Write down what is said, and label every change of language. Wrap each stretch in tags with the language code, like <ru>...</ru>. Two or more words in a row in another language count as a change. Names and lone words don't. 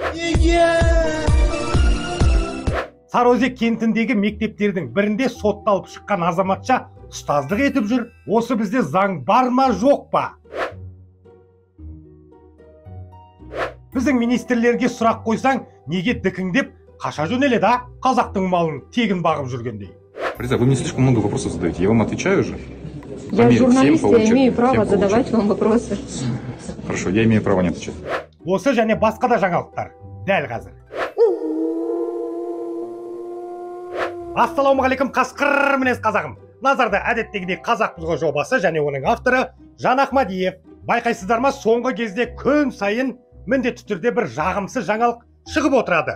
<kk>Сарыөзек кентіндегі мектептердің бірінде сотталып шыққан азаматша ұстаздық етіп жүр. Осы бізде заң бар ма, жоқ па? Біздің министрлерге сұрақ қойсаң, неге дікіңдеп қаша жөнеледі, қазақтың малын тегін бағып жүргендей.</kk> <ru>Вы мне слишком много вопросов задаете, я вам отвечаю же. Я журналист, я имею право задавать вам вопросы. Хорошо, я имею право не отвечать.</ru> <kk>Осы және басқа да жаңалықтар дәл қазір. Ассалаумағалейкум, қасқыр мінез қазағым. Назарда әдеттегідей қазақ бізге жобасы және оның авторы Жан Ахмадиев. Байқайсыздар ма, соңғы кезде күн сайын міндетті түрде бір жағымсыз жаңалық шығып отырады.</kk>